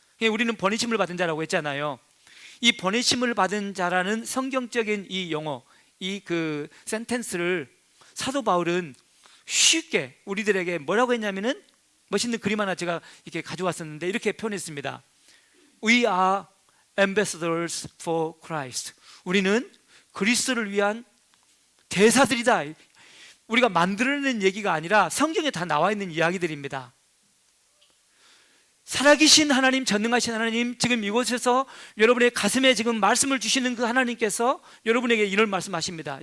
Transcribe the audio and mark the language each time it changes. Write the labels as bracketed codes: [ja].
[ko] 우리는 보내심을 받은 자라고 했잖아요. 이 보내심을 받은 자라는 성경적인 이 용어, 이 그 센텐스를 사도 바울은 쉽게 우리들에게 뭐라고 했냐면은, 멋있는 그림 하나 제가 이렇게 가져왔었는데 이렇게 표현했습니다. [en] We are ambassadors for Christ. [ko] 우리는 그리스도를 위한 대사들이다. 우리가 만들어낸 얘기가 아니라 성경에 다 나와 있는 이야기들입니다. 살아계신 하나님, 전능하신 하나님, 지금 이곳에서 여러분의 가슴에 지금 말씀을 주시는 그 하나님께서 여러분에게 이런 말씀하십니다.